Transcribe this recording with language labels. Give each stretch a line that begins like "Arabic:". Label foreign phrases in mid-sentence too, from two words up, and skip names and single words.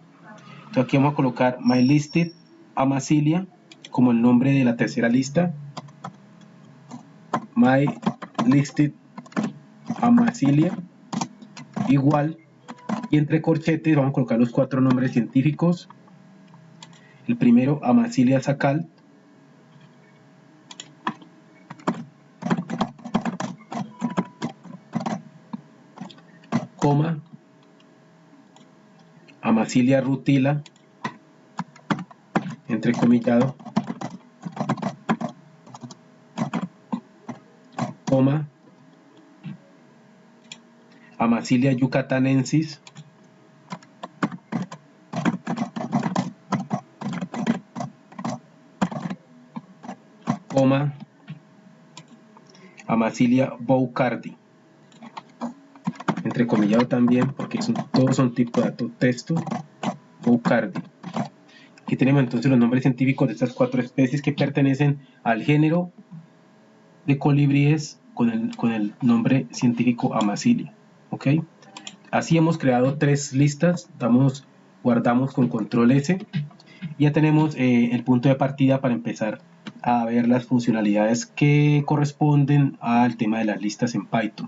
Spanish: Entonces aquí vamos a colocar myListed Amazilia como el nombre de la tercera lista, myListed Amazilia igual, y entre corchetes vamos a colocar los 4 nombres científicos. El primero, Amazilia-Sacalt, coma, Amazilia rutila, entrecomillado, coma, Amazilia yucatanensis, coma, Amazilia boucardi, entrecomillado también porque todos son tipo de dato texto, boucardi. Aquí tenemos entonces los nombres científicos de estas 4 especies que pertenecen al género de colibríes con el nombre científico Amazilia. ¿Ok? Así hemos creado 3 listas, guardamos con control S, y ya tenemos el punto de partida para empezar a ver las funcionalidades que corresponden al tema de las listas en Python.